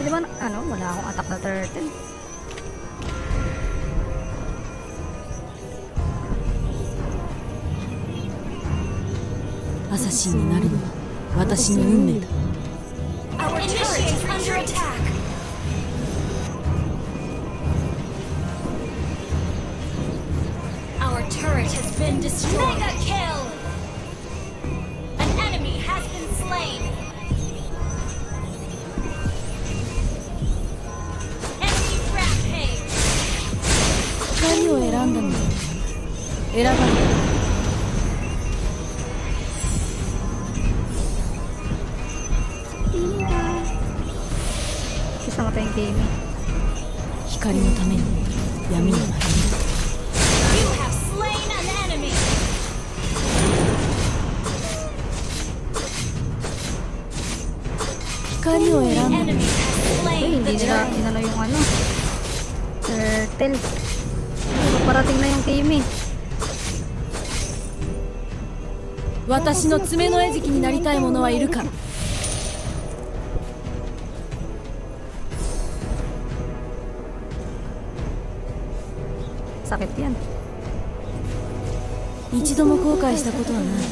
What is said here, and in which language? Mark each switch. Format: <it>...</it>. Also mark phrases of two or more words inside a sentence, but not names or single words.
<tl>Pwede ba na, ano, wala akong attack na turtle.</tl> <ja>アサシンになるのは私の運命だ。</ja> <en>Our turret is under attack. Our turret has been destroyed. Mega kill. An enemy has been slain. Enemy rampage.</en> <ja>光を選んだのに選ばれた。</ja> <tl>Kasama tayong game.</tl> <ja>光のために闇に紛れる。</ja> <en>You have slain an enemy.</en> <ja>光を選んだの</ja> <en>Enemy</en> <ja>に</ja> <en>has</en> <tl>Ay,</tl> <en>slain</en> <tl>hindi</tl> <en>the</en> <tl>nila</tl> <en>turret.</en> <tl>inano yung ano. Turtle. Ay, parating na yung game eh.</tl> <ja>私の爪の餌食になりたい者はいるか。</ja> <tl>Sakit yan.</tl> <ja>一度も後悔したことはない。</ja>